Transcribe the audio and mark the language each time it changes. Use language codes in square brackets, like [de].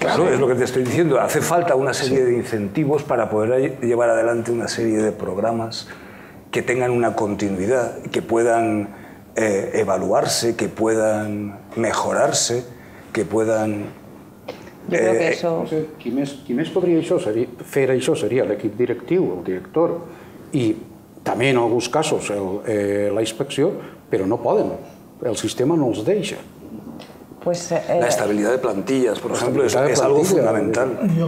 [es] Claro, es lo que te estoy diciendo. Hace falta una serie de incentivos para poder llevar adelante una serie de programas que tengan una continuidad, que puedan evaluarse, que puedan mejorarse, que puedan... Yo creo que eso... [ca] Qui més podria fer això seria l'equip directiu, el director, i també en alguns casos la inspecció, però no poden, el sistema no els deixa. [es] Pues, la estabilidad de plantillas, por ejemplo, es algo fundamental.